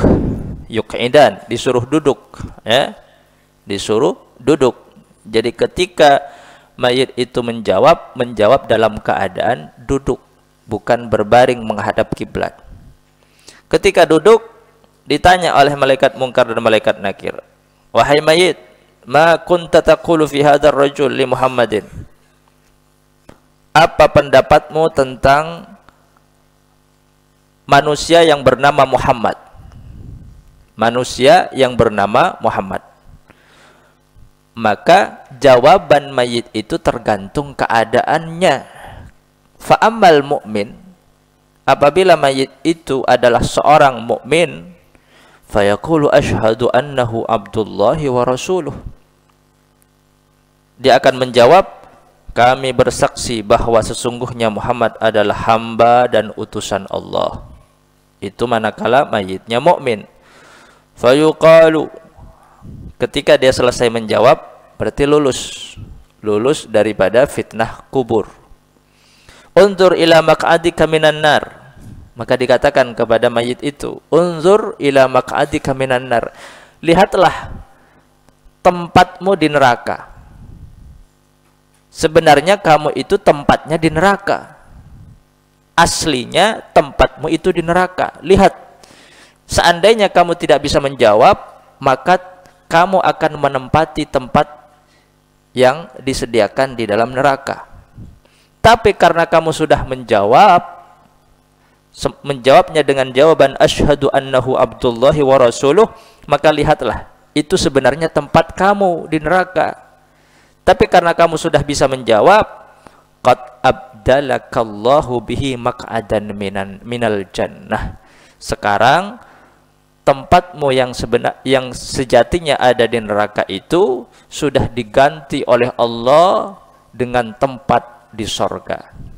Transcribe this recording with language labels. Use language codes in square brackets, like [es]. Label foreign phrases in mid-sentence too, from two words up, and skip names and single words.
[id] Yuqidan, disuruh duduk, ya, disuruh duduk. Jadi ketika mayit itu menjawab dalam keadaan duduk, bukan berbaring menghadap kiblat. Ketika duduk, ditanya oleh malaikat mungkar dan malaikat nakir, wahai mayit, [ar] ما كنت تقول في هذا الرجل لمحمد. [id] Apa pendapatmu tentang manusia yang bernama Muhammad? Manusia yang bernama Muhammad. Maka jawaban mayit itu tergantung keadaannya. [ar] فأما المؤمن, [id] apabila mayit itu adalah seorang mukmin, [ar] فيقول أشهد أنه عبد الله ورسوله. [id] Dia akan menjawab, kami bersaksi bahwa sesungguhnya Muhammad adalah hamba dan utusan Allah. Itu manakala mayitnya mukmin. Fayuqalu, ketika dia selesai menjawab, berarti lulus daripada fitnah kubur. [ar] انظر إلى مقعدك من النار, [id] maka dikatakan kepada mayit itu, [ar] انظر إلى مقعدك من النار, [id] lihatlah tempatmu di neraka. Sebenarnya kamu itu tempatnya di neraka, aslinya tempatmu itu di neraka. Lihat, seandainya kamu tidak bisa menjawab, maka kamu akan menempati tempat yang disediakan di dalam neraka. Tapi karena kamu sudah menjawabnya dengan jawaban [ar] أشهد أنه عبد الله ورسوله, [id] maka lihatlah, itu sebenarnya tempat kamu di neraka. Tapi karena kamu sudah bisa menjawab, [ar] قد أبدلك الله به مقعدا من الجنة. [id] Sekarang tempatmu yang sejatinya ada di neraka itu sudah diganti oleh Allah dengan tempat di sorga.